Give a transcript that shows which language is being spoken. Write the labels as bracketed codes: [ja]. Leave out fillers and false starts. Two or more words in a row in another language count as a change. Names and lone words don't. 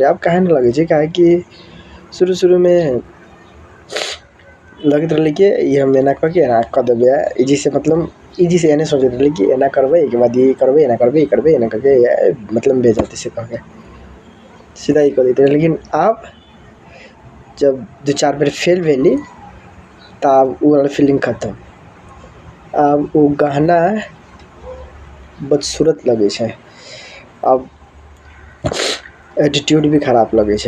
[mai] अब काहे न लगे छै, काहे कि शुरू में लगैत रहले कि ई हम एना क के एना क देबे। इजी से मतलब इजी से एने सोचैत रहले कि एना करबै एके बाद ई करबै, एना करबै ई करबै, एना करके मतलब भे जेतै से कहके सीधा ई क देते। लेकिन अब जब 2-4 बेर फेल भेली तब उ वाला फीलिंग खत्म। अब उ गहना बदसूरत लगे छै। अब एटीट्यूड भी खराब लगे छै।